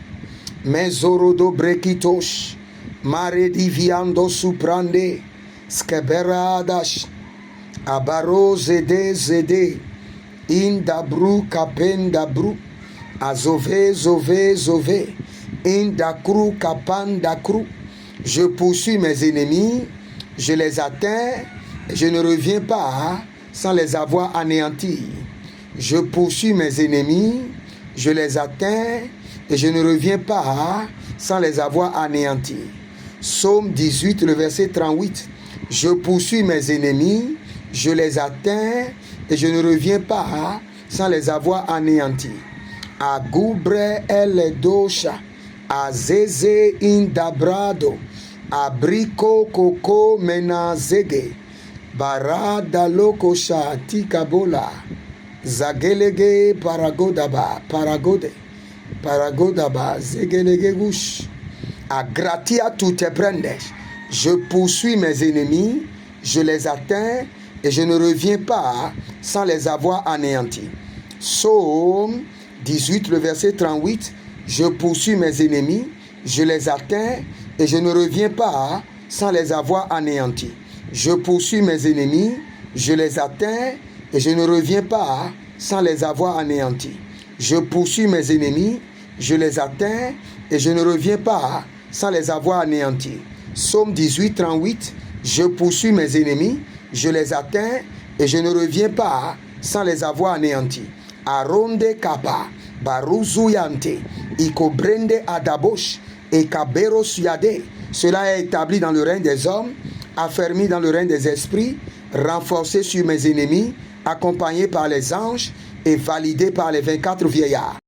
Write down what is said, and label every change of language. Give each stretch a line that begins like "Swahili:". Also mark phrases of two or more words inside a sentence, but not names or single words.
French: mezorodo brekitosh marediviando suprande skeberadash abaro zede indabru kapendabru azove indakru kapandakru. Je poursuis mes ennemis, je les atteins et je ne reviens pas sans les avoir anéantis. Je poursuis mes ennemis, je les atteins et je ne reviens pas sans les avoir anéantis. Psaume 18, le verset 38. Je poursuis mes ennemis, je les atteins et je ne reviens pas sans les avoir anéantis. Agubre el dosha, azeze indabrado, abrico coco menazege, barada lokosha tikabola, zagelege paragodaba, zegelege gush. A gratia tu te prendes. Je poursuis mes ennemis, je les atteins et je ne reviens pas sans les avoir anéantis. Psaume 18, le verset 38. Je poursuis mes ennemis, je les atteins et je ne reviens pas sans les avoir anéantis. Je poursuis mes ennemis, je les atteins et je ne reviens pas sans les avoir anéantis. Je poursuis mes ennemis, je les atteins et je ne reviens pas sans les avoir anéantis. Psaume 18, 38. Je poursuis mes ennemis, je les atteins et je ne reviens pas sans les avoir anéantis. Aronde kapa, baruzuyante, ikobrende adabosh, et kabero suyade. Cela est établi dans le règne des hommes, affermi dans le règne des esprits, renforcé sur mes ennemis, accompagné par les anges et validé par les 24 vieillards.